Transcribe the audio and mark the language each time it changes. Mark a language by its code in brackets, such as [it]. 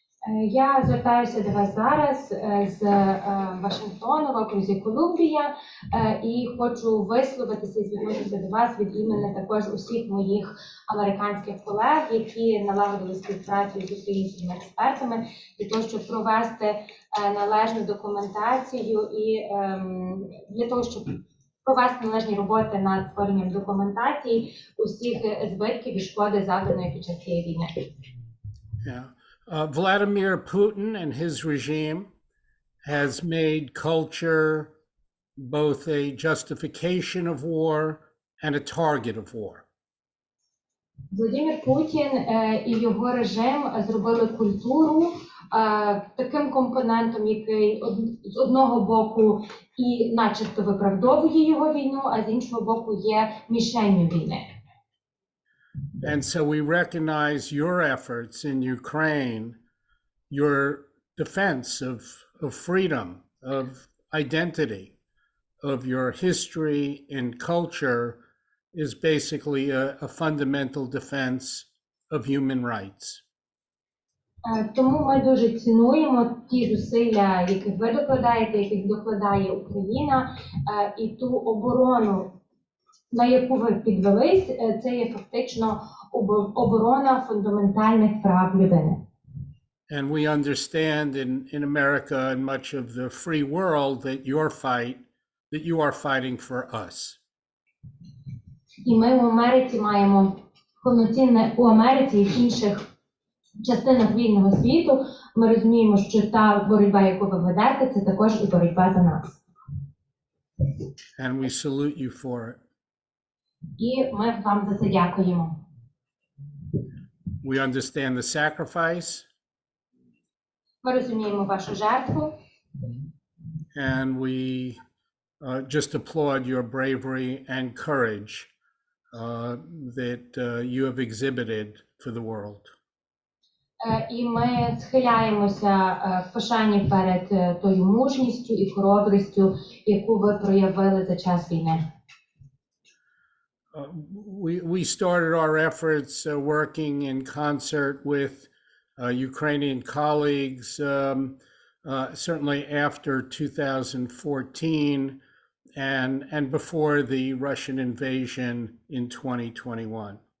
[uk] Я звертаюся до вас зараз з Вашингтону в окрузі Колумбія і хочу висловитися і звернутися до вас від імені також усіх моїх американських колег, які налагодили співпрацю з українськими експертами для того, щоб провести належну документацію і для того, щоб провести належні роботи над створенням документації усіх збитків і шкоди, завданої під час цієї війни. Yeah. [en] Vladimir Putin and his regime has made culture both a justification of war and a target of war. [uk] Владимир Путін і його режим зробили культуру таким компонентом, який з одного боку і начебто виправдовує його війну, а з іншого боку є мішенню війни. [en] And so we recognize your efforts in Ukraine, your defense of freedom, of identity, of your history and culture is basically a fundamental defense of human rights. [uk] Тому ми дуже цінуємо ті зусилля, яких ви докладаєте, яких докладає Україна, і ту оборону, на яку ви підвелись, це є фактично оборона фундаментальних прав людини. [en] And we understand in America and much of the free world that you are fighting for us. [uk] І ми в Америці маємо повноцінне, у Америці і в інших частинах вільного світу, ми розуміємо, що та боротьба, яку ви ведете, це також і боротьба за нас. [en] And we salute you for it. [uk] І ми вам за це дякуємо. [en] We understand the sacrifice. [uk] Ми розуміємо вашу жертву. [en] And we just applaud your bravery and courage that you have exhibited for the world. [uk] І ми схиляємося в пошані перед тою мужністю і хоробрістю, яку ви проявили за час війни. [en] We started our efforts working in concert with Ukrainian colleagues, certainly after 2014 and before the Russian invasion in 2021.